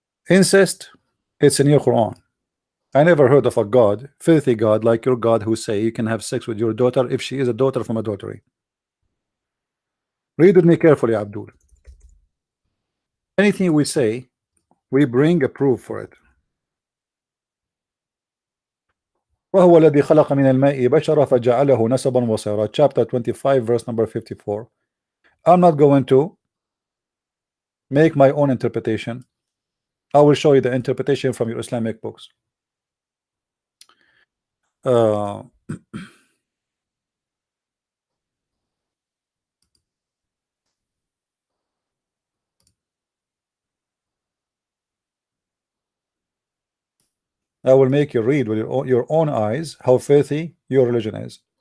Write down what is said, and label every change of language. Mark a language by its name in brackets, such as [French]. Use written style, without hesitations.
[English] Incest, it's in your Quran. I never heard of a God, filthy God like your God, who say you can have sex with your daughter if she is a daughter from adultery. Read with me carefully, Abdul. Anything we say, we bring a proof for it. [Arabic] وهو الذي خلق من الماء بشرا فجعله نسبا وصيرا. [English] Chapter 25, verse number 54. I'm not going to make my own interpretation. I will show you the interpretation from your Islamic books. Uh, I will make you read with your own eyes how filthy your religion is.